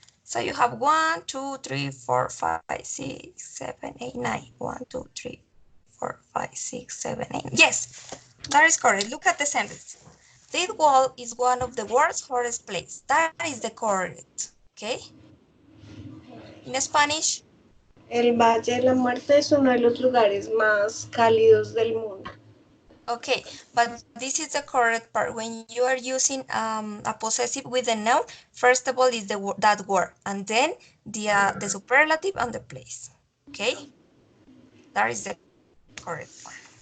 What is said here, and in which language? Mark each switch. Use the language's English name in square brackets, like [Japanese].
[English] So you have 1, 2, 3, 4, 5, 6, 7, 8, 9. 1, 2, 3, 4, 5, 6, 7, 8. Yes, that is correct. Look at the sentence. This wall is one of the world's hottest places. That is the correct. Okay. In Spanish. [Spanish] El Valle de la Muerte es uno de los lugares más cálidos del mundo. [English] Okay, but this is the correct part. When you are using a possessive with a noun, first of all is that word, and then the superlative and the place. Okay, that is the correct one.